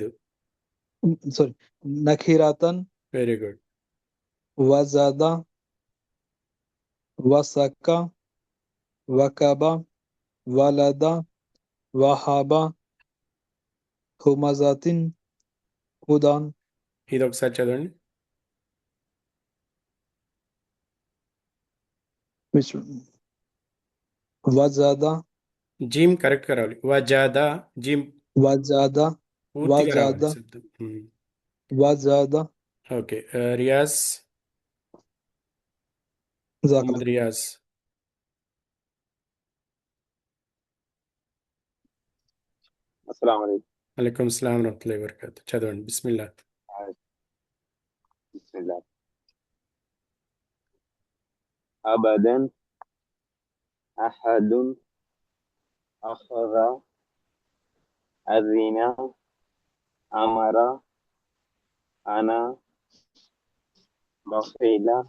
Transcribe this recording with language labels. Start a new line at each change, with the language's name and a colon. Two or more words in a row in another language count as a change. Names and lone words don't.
Arabic: sorry نكرة
English: Very good.
Arabic: وزاد وسك وكب ولد وهب همزة هدى
Telugu: ఇది ఒకసారి చదవండి.
Arabic: which وزاد
Telugu: జీమ్ కరెక్ట్గా రావాలి. వజాదా జీమ్
Arabic: وزاد
Telugu: పూర్తిగా రావాలి
Arabic: وزاد
Telugu: శబ్దం.
Arabic: وزاد
Telugu: ఓకే. రియాజ్
Arabic: جزاك
Telugu: మొహమ్మద్
Arabic: الله
Telugu: రియాజ్.
Arabic: السلام عليكم. عليكم السلام ورحمة الله وبركاته.
Telugu: చదవండి. బిస్మిల్లా.
Arabic: بسم الله. أبدا أحد أخذ أذن أمر أنا بخيل